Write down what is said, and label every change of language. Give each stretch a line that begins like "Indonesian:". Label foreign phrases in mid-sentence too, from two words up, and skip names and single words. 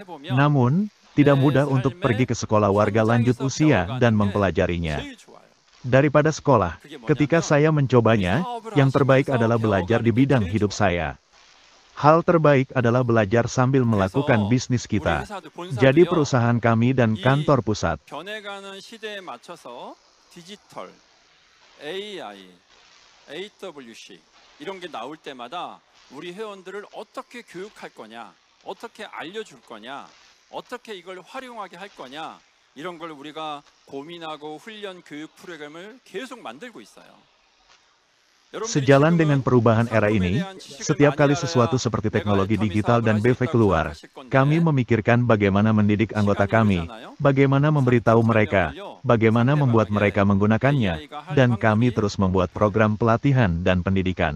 Indonesian: Namun, tidak mudah untuk pergi ke sekolah warga lanjut usia dan mempelajarinya. Daripada sekolah, ketika saya mencobanya, yang terbaik adalah belajar di bidang hidup saya. Hal terbaik adalah belajar sambil melakukan bisnis kita. Jadi perusahaan kami dan kantor pusat.
Korean: AI, AWC, 이런 게 나올 때마다 우리 회원들을 어떻게 교육할 거냐, 어떻게 알려줄 거냐, 어떻게 이걸 활용하게 할 거냐, 이런 걸 우리가 고민하고 훈련 교육 프로그램을 계속 만들고 있어요.
Indonesian: Sejalan dengan perubahan era ini, setiap kali sesuatu seperti teknologi digital dan BV keluar, kami memikirkan bagaimana mendidik anggota kami, bagaimana memberitahu mereka, bagaimana membuat mereka menggunakannya, dan kami terus membuat program pelatihan dan pendidikan.